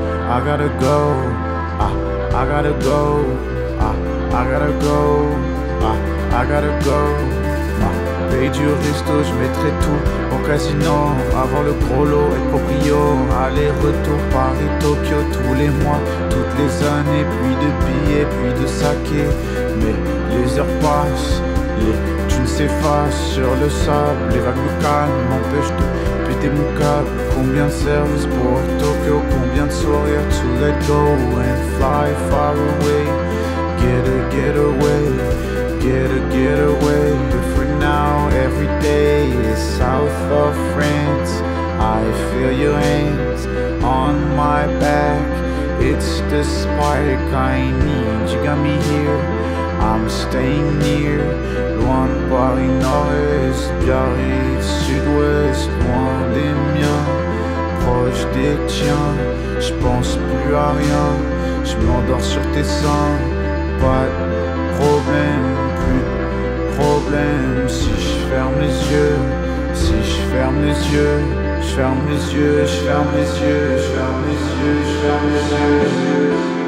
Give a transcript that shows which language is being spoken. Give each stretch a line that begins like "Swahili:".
English: I gotta go, I gotta go, I gotta go, I gotta go.
French: Paye du resto, je mettrai tout au casino. Avoir le gros lot, être proprio. Aller-retour Paris-Tokyo tous les mois, toutes les années. Puis de billets, puis de saké. Mais les heures passent, les thunes s'effacent sur le sable. Les vagues me calment, m'empêchent de péter mon câble. Combien de services pour Tokyo, combien de sourires
English: to let go and fly far away. Get away, get away. But for now, every day is south of France. I feel your hands on my back. It's the spark I need. You got me here, I'm staying near.
French: Loin de Paris Nord-Est, Biarritz Sud-Ouest. Loin des miens, proche des tiens. J'pense plus à rien, j'm'endors sur tes seins. Pas de problème, plus de problème. Si j'ferme les yeux, si j'ferme les yeux, j'ferme les yeux, j'ferme les yeux, j'ferme les yeux, j'ferme les yeux.